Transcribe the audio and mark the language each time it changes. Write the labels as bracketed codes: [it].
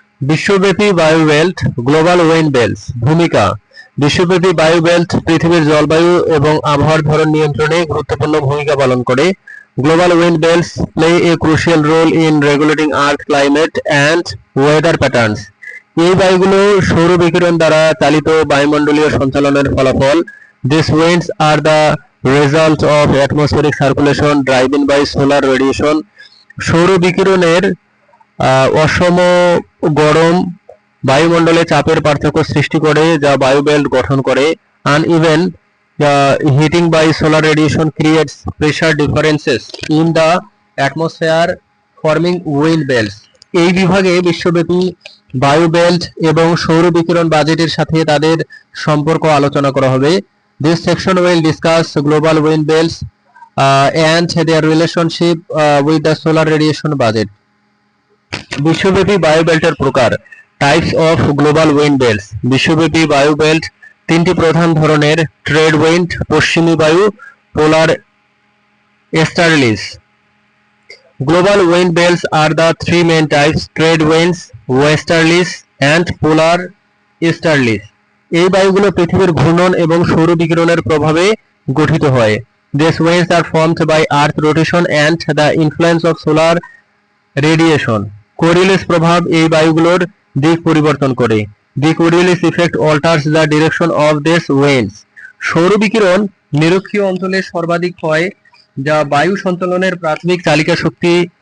[bn] বিশ্বব্যাপী বায়ু belt, [en] Global wind belts. [bn] ভূমিকা: বিশ্বব্যাপী বায়ু বেল্ট পৃথিবীর জলবায়ু এবং আবহাওয়ার ধরন নিয়ন্ত্রণে গুরুত্বপূর্ণ ভূমিকা পালন করে। [en] Global wind belts play a crucial role in regulating earth climate and weather patterns. [bn] এই বায়ুগুলো সৌর বিকিরণ দ্বারা চালিত বায়ুমণ্ডলীয় সঞ্চালনের ফলাফল। [en] These winds are the result of atmospheric circulation driven by solar radiation. [bn] সৌর বিকিরণের অসম গরম বায়ুমণ্ডলে চাপের পার্থক্য সৃষ্টি করে যা বায়ু বেল্ট গঠন করে। [en] Uneven heating by solar radiation creates pressure differences in the atmosphere forming wind belts. [bn] এই বিভাগে বিশ্বব্যাপী বায়ু বেল্ট এবং সৌর বিকিরণ বাজেটের সাথে তাদের সম্পর্ক আলোচনা করা হবে। [en] This section will discuss global wind belts and their relationship with the solar radiation budget. [bn] বিশ্বব্যাপী বায়ু বেল্টের প্রকার। [en] Types of global wind belts. [bn] বিশ্বব্যাপী বায়ু বেল্ট তিনটি প্রধান ধরনের: ট্রেড উইন্ড, পশ্চিমী বায়ু, পোলার এস্টার্লিস। [en] Global wind belts are the three main types: trade winds, westerlies, and polar easterlies. [bn] এই বায়ুগুলো পৃথিবীর ঘূর্ণন এবং সৌর বিকিরণের প্রভাবে গঠিত হয়। [en] These winds are formed by earth rotation and the influence of solar radiation. [bn] Coriolis প্রভাব এই বায়ুগুলোর দিক পরিবর্তন করে। [en] The Coriolis effect alters the direction of these winds. [bn] সৌর বিকিরণ নিরক্ষীয় অঞ্চলে সর্বাধিক হয়, যা বায়ু সঞ্চালনের প্রাথমিক চালিকা শক্তি।